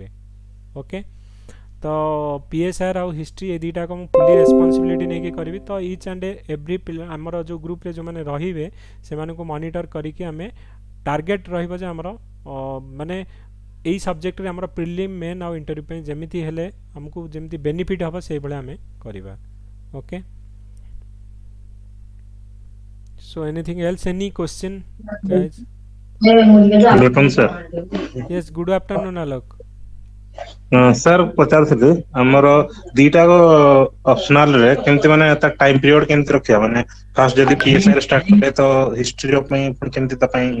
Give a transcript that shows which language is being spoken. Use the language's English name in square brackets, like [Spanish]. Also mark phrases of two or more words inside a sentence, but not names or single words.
[Odia] ଓକେ ତ PSR ଆଉ ହିଷ୍ଟ୍ରି ଏ ଦୁଇଟାକ ମୁଁ [English] fully responsibility [Odia] ନେଇକି କରିବି। ତ [English] each and every [Odia] ପିଲା ଆମର ଯେଉଁ ଗ୍ରୁପ୍ରେ ଯେଉଁମାନେ ରହିବେ ସେମାନଙ୍କୁ ମନିଟର କରିକି ଆମେ ଟାର୍ଗେଟ୍ ରହିବ ଯେ ଆମର ମାନେ ଏଇ ସବଜେକ୍ଟରେ ଆମର [English] prelim main [Odia] ଆଉ ଇଣ୍ଟରଭ୍ୟୁ ପାଇଁ ଯେମିତି ହେଲେ ଆମକୁ ଯେମିତି ବେନିଫିଟ୍ ହେବ ସେଇଭଳିଆ ଆମେ କରିବା। [English] ଓକେ so anything else, any question guys? [Odia] ଦେଖନ୍ତୁ ସାର୍ [English] Yes, good afternoon Alok. [Odia] ସାର୍ ପଚାରୁଥିଲି ଆମର ଦିଟାକ ଅପସନାଲ ରେ କେମିତି ମାନେ ତା [English] time period [Odia] କେମିତି ରଖିବା ମାନେ ଫାଷ୍ଟ ଯଦି PSI ରେ ଷ୍ଟାର୍ଟ କଲେ ତ ହିଷ୍ଟ୍ରି ପାଇଁ ପୁଣି କେମିତି ତା ପାଇଁ